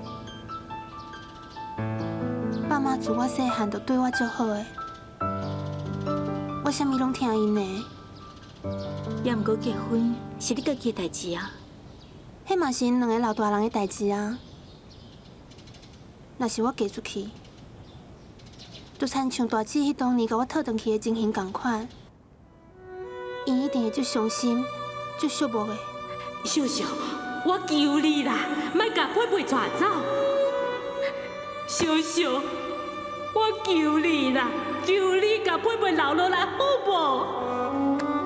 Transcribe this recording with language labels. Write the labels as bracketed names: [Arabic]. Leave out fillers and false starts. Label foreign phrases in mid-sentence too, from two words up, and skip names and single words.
[Min Nan Chinese] 爸妈自我细汉就对我足好的，我啥物拢听因的。也毋过结婚是你家己的代志啊。迄嘛是因2个老大人的代志啊。若是我嫁出去，就亲像大姊迄当年甲我套转去的情形同款，因一定会足伤心、足寂寞的。秀秀，我求你啦，莫甲佩佩带走。秀秀，我求你啦，求你甲佩佩留落来好无？